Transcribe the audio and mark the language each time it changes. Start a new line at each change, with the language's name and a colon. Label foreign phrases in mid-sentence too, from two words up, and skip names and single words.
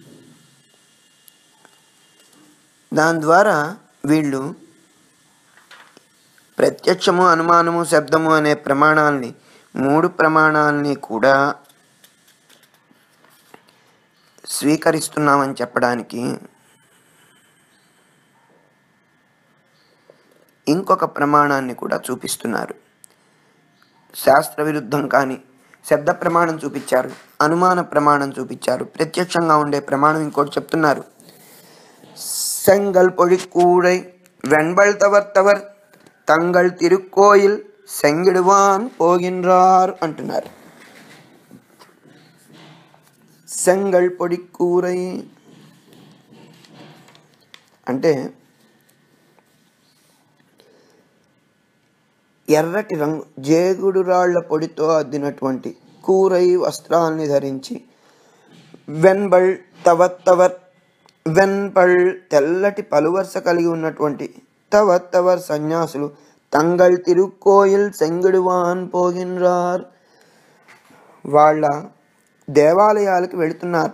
Telugu: దాని ద్వారా వీళ్ళు ప్రత్యక్షము, అనుమానము, శబ్దము అనే ప్రమాణాలని, మూడు ప్రమాణాలని కూడా స్వీకరిస్తున్నామని చెప్పడానికి ఇంకొక ప్రమాణాన్ని కూడా చూపిస్తున్నారు. శాస్త్ర విరుద్ధం కానీ శబ్ద ప్రమాణం చూపించారు, అనుమాన ప్రమాణం చూపించారు, ప్రత్యక్షంగా ఉండే ప్రమాణం ఇంకోటి చెప్తున్నారు.
Tamil: செங்கல் பொழிக்கூடை வெண்பல் தவர் தங்கள் திருக்கோயில் செங்கிடுவான் போகின்றார் అంటున్నారు. செங்கல் பொடிக்கூரை
Telugu: అంటే ఎర్రటి రంగు జేగుడు రాళ్ల పొడితో అద్దినటువంటి కూరై వస్త్రాల్ని ధరించి,
Tamil: வெண்பல் தவர் வெண்பல்
Telugu: తెల్లటి పలువరుస కలిగి ఉన్నటువంటి తవర్ సన్యాసులు
Tamil: தங்கள் திருக்கோயில் செங்கிடுவான் போகின்றார்
Telugu: వాళ్ళ దేవాలయాలకు వెళుతున్నట్ట.